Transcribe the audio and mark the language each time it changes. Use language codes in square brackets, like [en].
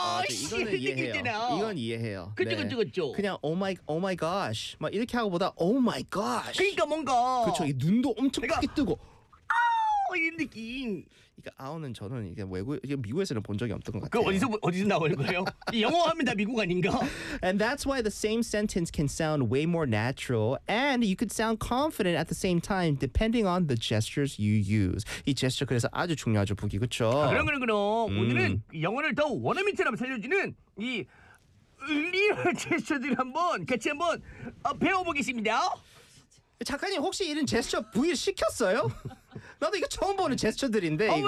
[ko] 이거는 이해해요. 이건 이해해요. 그죠 그죠 그죠. 그냥 오 마이 gosh 막 이렇게 하고보다 오 마이 gosh 그러니까 뭔가 그쵸 이 눈도 엄청 크게 뜨고 아우 이런 느낌. 그러니까 아우는 저는 이게 외국 미국에서는 본 적이 없던 것 같아요. 그 어디서 나오는 거예요? 영어 하면 다 미국 아닌가? [en] And that's why the same sentence can sound way more natural and you could sound confident at the same time depending on the gestures you use. [ko] 이 gesture 그래서 아주 중요하죠, 북이 그쵸? 그럼 오늘은 영어를 더 원어민처럼 살려주는 이 리얼 gesture들 한번 배워보겠습니다. 작가님 혹시 이런 제스처 부위를 시켰어요? 나도 이거 처음 보는 제스처들인데 이거